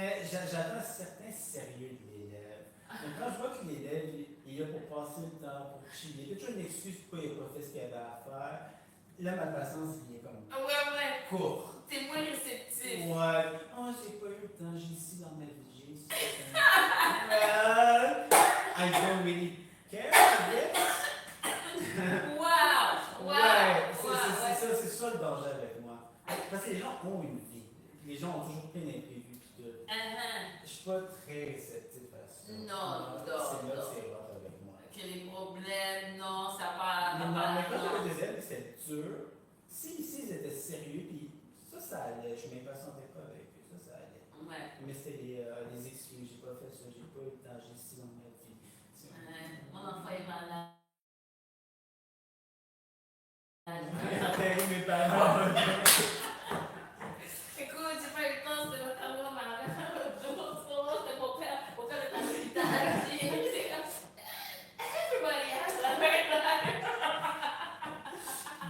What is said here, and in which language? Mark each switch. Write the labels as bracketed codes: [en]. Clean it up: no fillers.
[fr] J'attends un certain sérieux de l'élève. Donc, quand je vois que l'élève, il est là pour passer le temps, pour chiller, il y a toujours une excuse pourquoi il n'a pas fait ce qu'il avait à faire. Là, ma patience vient comme Ouais. courte. T'es moins réceptif. Ouais. Oh, j'ai pas eu le temps, j'ai ici dans ma vie, j'ai ici. [en] I don't really care, I guess. Wow. [fr] C'est ça le danger avec moi. Parce que les gens ont une vie. Les gens ont toujours plein d'imprévus. Je suis pas très réceptif à ça. Non. C'est là que c'est rough avec moi. Que les problèmes, non, ça va. Mais quand j'avais des élèves, c'était dur. S'ils étaient sérieux, puis ça allait. Je m'impatientais pas avec eux, ça allait. Ouais. Mais c'était les excuses. J'ai pas fait ça, j'ai pas eu le temps, j'ai ici dans ma vie. Mon enfant est malade. Mes parents. Écoute, j'ai pas eu le temps, c'était notamment ma mère. C'était mon père. Mon père est à l'hôpital. C'est comme. [en] Everybody has that right now.